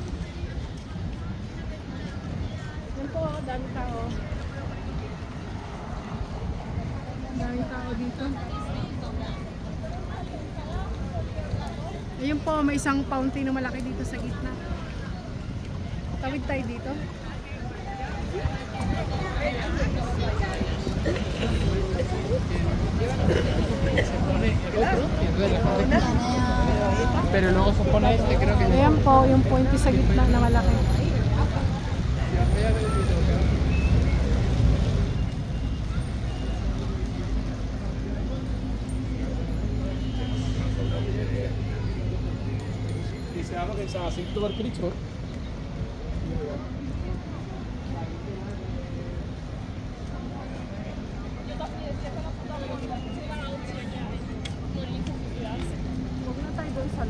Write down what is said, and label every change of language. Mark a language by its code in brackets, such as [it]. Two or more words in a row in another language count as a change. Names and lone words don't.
[tl] Yan po, daming tao. Daming tao dito. Ayun po, may isang fountain na malaki dito sa gitna. Tawid tayo dito. [es] Pero luego supone creo que [tl] Ayan po, yung puente sa gitna na malaki. [es] dice algo que sa St. Cristo. [tl] Huwag na tayo doon sa loob.